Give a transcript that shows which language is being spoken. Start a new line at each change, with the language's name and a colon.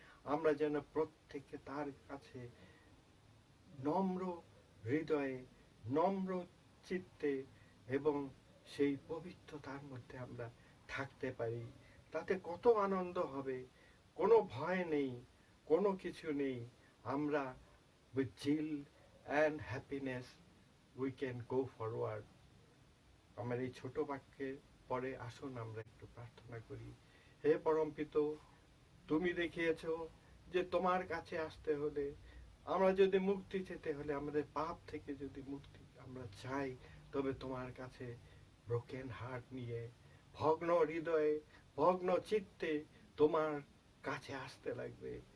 Bangla: আমরা যেন প্রত্যেকে তার কাছে নম্র হৃদয়ে, নম্র চিত্তে এবং সেই পবিত্রতার মধ্যে আমরা থাকতে পারি। তাতে কত আনন্দ হবে, কোনো ভয় নেই, কোনো কিছু নেই। আমরা
English: with zeal and happiness we can go forward.
Bangla: আমার এই ছোট বাক্যের পরে আসুন আমরা একটু প্রার্থনা করি। হে পরমপিত, তুমি দেখিয়েছো যে তোমার কাছে আসতে হলে, আমরা যদি মুক্তি চেতে হলে, আমাদের পাপ থেকে যদি মুক্তি আমরা চাই, তবে তোমার কাছে ব্রোকেন হার্ট নিয়ে, ভগ্ন হৃদয়ে, ভগ্ন চিত্তে তোমার কাছে আসতে লাগবে।